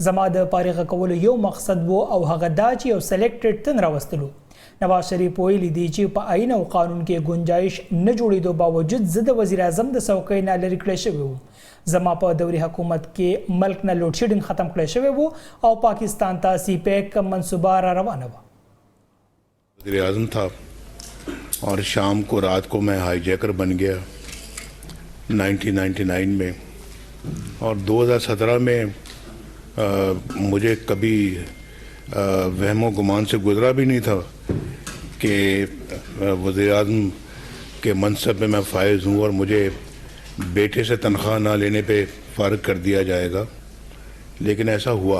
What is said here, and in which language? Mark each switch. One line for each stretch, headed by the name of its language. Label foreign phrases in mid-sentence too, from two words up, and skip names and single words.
Pashto: زما د فارغه کولو یو مقصد و او هغه دا چې یو سلیکټډ تن راوستلو. نواز شریف ویلي دي چې په آئین او قانون کې گنجائش نه جوړېدو باوجود زه د
Urdu: وزیر اعظم
Pashto: د څوکۍ نه لرې کړی شوی وم. زما په دوري حکومت کې ملک نه
English: load shedding
Pashto: ختم کړی شوی و او پاکستان ته سی پیک منصوبه را روانه وه.
Urdu: وزیر اعظم تھا اور شام کو رات کو میں ہائی جیکر بن گیا 1999 میں اور 2017 میں مجھے کبھی وہم و گمان سے گزرا بھی نہیں تھا کہ وزیر اعظم کے منصب میں میں فائز ہوں اور مجھے بیٹے سے تنخواہ نہ لینے پہ فارغ کر دیا جائے گا، لیکن ایسا ہوا.